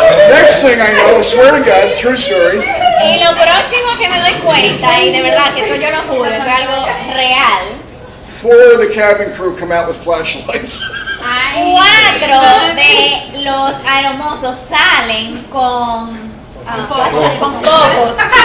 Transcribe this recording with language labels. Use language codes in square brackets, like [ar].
[en] Next thing I know, swear to God, true story, [es] Y lo próximo que me doy cuenta, y de verdad que eso yo lo juro, eso es algo real, [en] 4 of the cabin crew come out with flashlights. [es] 4 de los aeromosos salen con cocos.